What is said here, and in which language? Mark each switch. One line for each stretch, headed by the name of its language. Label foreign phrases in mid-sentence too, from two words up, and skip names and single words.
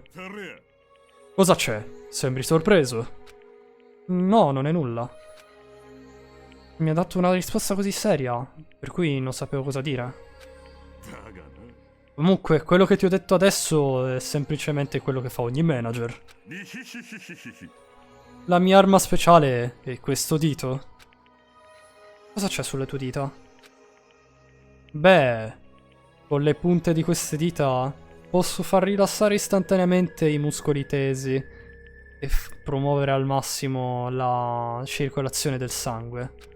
Italian: Cosa c'è? Sembri sorpreso? No, non è nulla. Mi ha dato una risposta così seria, per cui non sapevo cosa dire.
Japanese: だがな
Italian: Comunque, quello che ti ho detto adesso è semplicemente quello che fa ogni manager. リヒヒヒヒヒヒ La mia arma speciale è questo dito. Cosa c'è sulle tue dita? Beh, con le punte di queste dita posso far rilassare istantaneamente i muscoli tesi e promuovere al massimo la circolazione del sangue.